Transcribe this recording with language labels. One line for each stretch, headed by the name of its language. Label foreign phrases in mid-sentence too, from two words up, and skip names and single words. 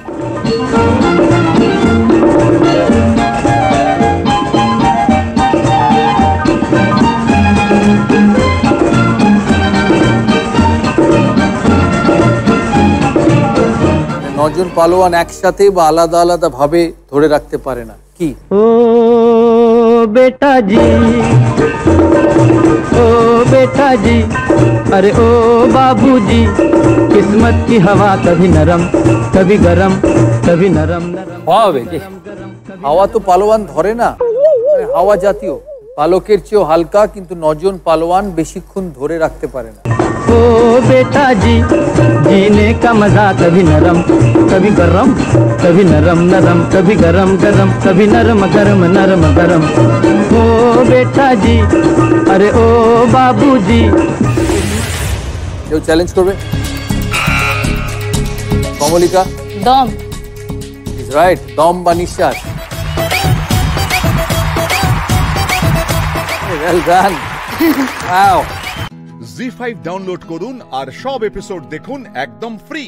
Bangla: নজন পালোয়ান একসাথে বা আলাদা আলাদা ভাবে ধরে রাখতে পারে না, কি?
Hindi: ओ बेटा जी, ओ बेटा जी, अरे ओ बाबूजी, किस्मत की हवा कभी नरम कभी गरम, कभी नरम नरम।
Bangla: হাওয়া তো পালোয়ান ধরে না, হাওয়া জাতীয়। পালকের চেয়েও হালকা, কিন্তু 9 জন পালোয়ান বেশিক্ষণ ধরে রাখতে পারে না।
Hindi: ओ बेटा जी, जीने का मजा कभी नरम कभी गरम, कभी नरम नरम, कभी गरम गरम, कभी नरम गरम नरम गरम। ओ बेटा जी, अरे ओ बाबूजी।
Bangla: কেউ চ্যালেঞ্জ করবে? কমলিকা? দম।
English: is right,
Bangla: দম বা নিঃশ্বাস।
English: well done.
Bangla: ওয়াও। জি5 ডাউনলোড করুন আর সব এপিসোড দেখুন একদম ফ্রি।